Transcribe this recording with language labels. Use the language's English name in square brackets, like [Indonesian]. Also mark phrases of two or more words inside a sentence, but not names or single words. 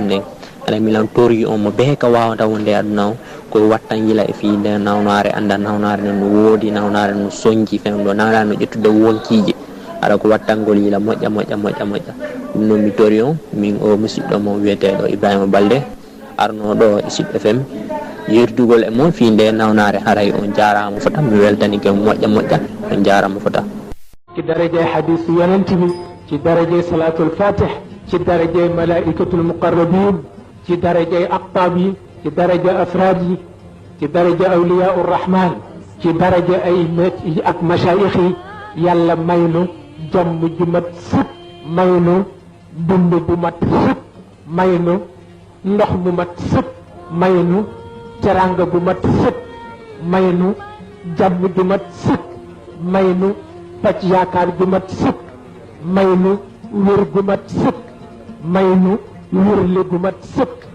[Fula] nden haray milan tori on mo be ka wawata wonde aduna o koye wattan yila e fiinde nawnare anda nawnare no woodi nawnare no soñji fenɗo nawnare no ƴettude wonkiji ara ko wattangol yila moƴƴa ɗum noon mi tori on min o musidɗo mo wiyeteɗo Ibrahima Balde arnoɗo e Sud FM yerdugol e moon fiinde nawnare haray on jarama fota mi weltanike moƴƴa on jarama fota [Wolof] ci daraje hadith yonent bi ci daraje [Arabic] صلاة الفاتح [Wolof] ci daraje [Arabic] الملائكة المقربين [Wolof] ci daraje aqtab yi ci daraje afrad yi ci daraje [Arabic] أولياء الرحمن [Wolof] ci daraje ay ak mashayikh yi yàlla maynu jàmm ju mat sëkk maynu dund bu mat sëkk maynu ndox mu mat sëkk maynu teranga bu mat sëkk maynu jàmm ju mat sëkk maynu pàcc yaakaar ju mat sëkk maynu wér gu mat sëkk maynu wérle gu mat sëkk